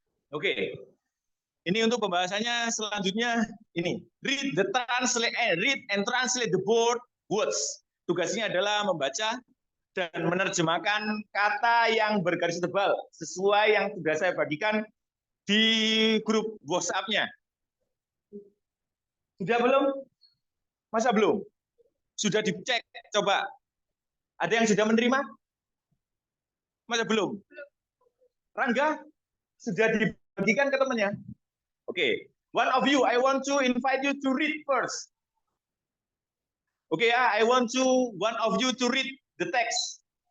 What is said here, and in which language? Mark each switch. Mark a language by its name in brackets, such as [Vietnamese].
[Indonesian] Oke. Ini untuk pembahasannya selanjutnya ini. [English] Read and translate the board words. [Indonesian] Tugasnya adalah membaca dan menerjemahkan kata yang bergaris tebal sesuai yang sudah saya bagikan di grup WhatsApp-nya. Sudah belum? Masa belum? Sudah dicek coba. Ada yang sudah menerima? Masa belum? Rangga sudah dibagikan ke temannya. [English] Oke, one of you, I want to invite you to read first. Oke ya, I want to one of you to read the text.